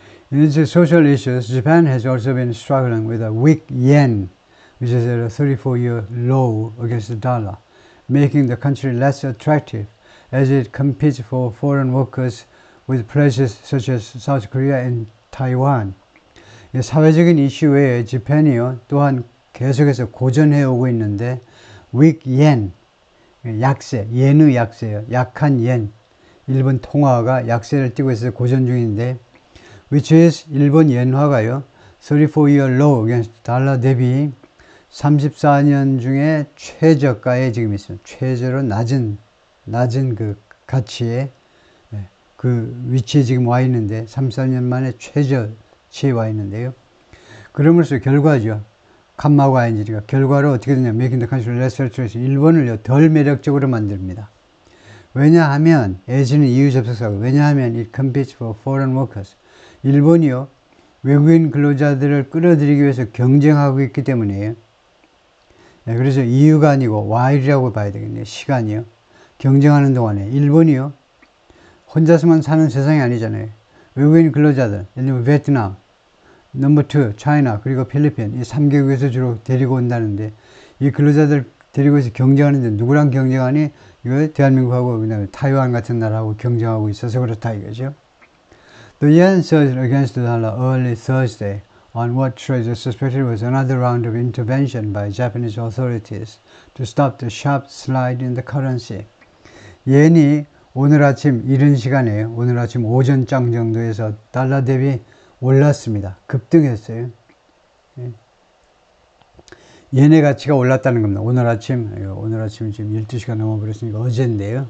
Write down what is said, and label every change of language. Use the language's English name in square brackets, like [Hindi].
[English] In its social issues, Japan has also been struggling with a weak yen, which is at a 34-year low against the dollar, making the country less attractive as it competes for foreign workers with places such as South Korea and Taiwan. [Korean] 사회적인 이슈 외에 재팬이요 또한 계속해서 고전해 오고 있는데 [English] weak yen, [Korean] 약세, yen의 약세요. 약한 yen. 일본 통화가 약세를 띠고 있어서 고전 중인데 [English] which is [Korean] 일본 엔화가요 [English] 34-year low against [Korean] 달러 대비 34년 중에 최저가에 지금 있습니다. 최저로 낮은 그 가치에 그 위치에 지금 와 있는데 34년 만에 최저치에 와 있는데요. 그러면서 결과죠. 칸마고 ING가 결과로 어떻게 되냐. [English] Making the country less attractive. [Korean] 일본을 덜 매력적으로 만듭니다. 왜냐하면 as는 이유 접속사고 왜냐하면 [English] it competes for foreign workers. [Korean] 일본이요. 외국인 근로자들을 끌어들이기 위해서 경쟁하고 있기 때문이에요. 그래서 이유가 아니고 while이라고 봐야 되겠네요. 시간이요. 경쟁하는 동안에 일본이요. 혼자서만 사는 세상이 아니잖아요. 외국인 근로자들, 예를 들면 베트남, 넘버 2, 차이나, 그리고 필리핀, 이 3개국에서 주로 데리고 온다는데 이 근로자들 데리고 와서 경쟁하는데 누구랑 경쟁하니? 이거 대한민국하고 그다음에 타이완 같은 나라하고 경쟁하고 있어서 그렇다 이거죠. [English] The yen surged against the dollar early Thursday on what traders suspected was another round of intervention by Japanese authorities to stop the sharp slide in the currency. [Korean] yen이 오늘 아침 이른 시간에 오늘 아침 오전장 정도에서 달러 대비 올랐습니다. 급등했어요. yen의 가치가 올랐다는 겁니다. 오늘 아침 지금 12시가 넘어버렸으니까 어제인데요.